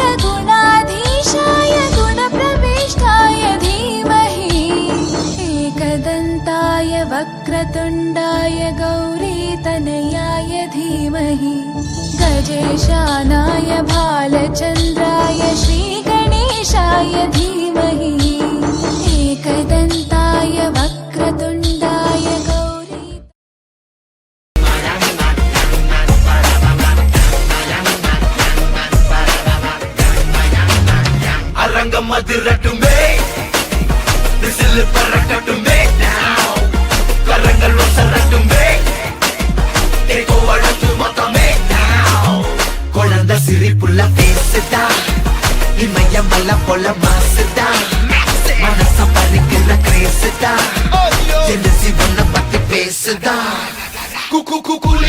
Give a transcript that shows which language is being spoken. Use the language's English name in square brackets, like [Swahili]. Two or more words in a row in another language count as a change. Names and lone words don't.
[Sanskrit] गुणाधीशाय गुणप्रविष्टाय धीमहि एकदन्ताय वक्रतुण्डाय गौरीतनयाय धीमहि गजेशानाय भालचन्द्राय श्रीगणेशाय धीमहि एकदन्ताय वक्रतुण्डाय गौरी [Tamil] அரங்கம் அதிரட்டுமே விசில் பறக்கட்டுமே now கரங்கள் ஒசரட்டுமே தேக்கோ அழகு மொத்தமே now குழந்தை சிரிப்புள்ள பேசுதா இமயம் வல்ல போல மாசுதா மனச பறிக்கிற கிரேசுதா ஜெனசி ஒன்ன பத்தி பேசுதா குக்கு குக்கு